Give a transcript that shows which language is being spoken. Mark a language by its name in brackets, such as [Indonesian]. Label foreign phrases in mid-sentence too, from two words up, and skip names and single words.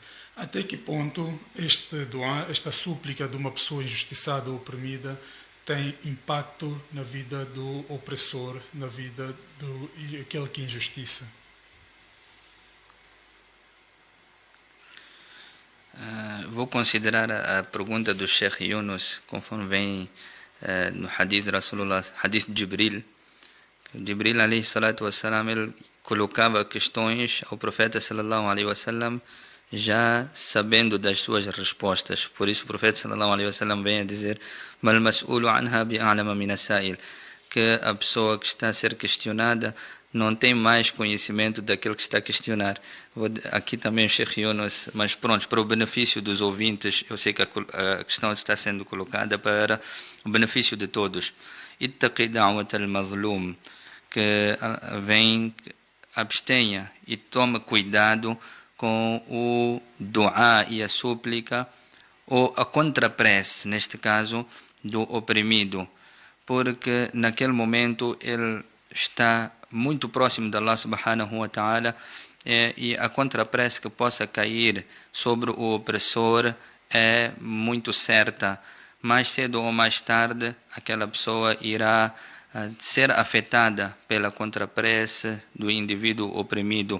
[Portuguese] Até que ponto este dua, esta súplica de uma pessoa injustiçada ou oprimida tem impacto na vida do opressor, na vida do aquele que injustiça? Vou considerar a pergunta do Sheikh Yunus, conforme vem no hadith de Rasulullah, hadith de Jibril. [Arabic] جبريل، عليه الصلاة والسلام, [Portuguese] ele colocava questões ao profeta, [Arabic] صلى الله عليه وسلم, [Portuguese] já sabendo das suas respostas. Por isso o profeta [Arabic] صلى الله عليه وسلم [Portuguese] vem a dizer: [Arabic] "ما المسؤول عنها بأعلم من السائل", [Portuguese] que a pessoa que está a ser questionada não tem mais conhecimento daquele que está a questionar. Aqui também o Sheikh Yunus, mas pronto, para o benefício dos ouvintes, eu sei que a questão está sendo colocada para o benefício de todos. [Arabic] اتق دعوة المظلوم, [Portuguese] que vem, abstenha e tome cuidado com o dua e a súplica, ou a contraprece, neste caso, do oprimido, porque naquele momento ele está muito próximo de [Arabic] الله سبحانه وتعالى, [Portuguese] e a contraprece que possa cair sobre o opressor é muito certa. Mais cedo ou mais tarde, aquela pessoa irá ser afetada pela contraprece do indivíduo oprimido.